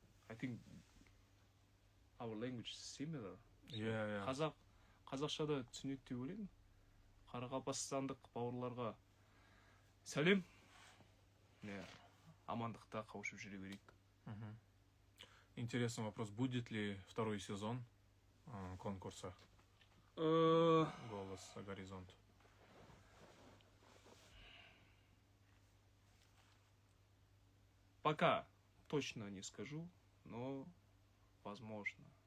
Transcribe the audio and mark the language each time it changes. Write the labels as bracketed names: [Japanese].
[English] I think our language is similar. Yeah. [Kazakh] Қазақшада түсінеді деп ойлаймын. Қарақалпақстандық бауырларға сәлем. Амандықта қауышып жүре берейік. [Russian] Интересный вопрос. Будет ли второй сезон конкурса «Голос за горизонт»? Пока точно не скажу, но возможно.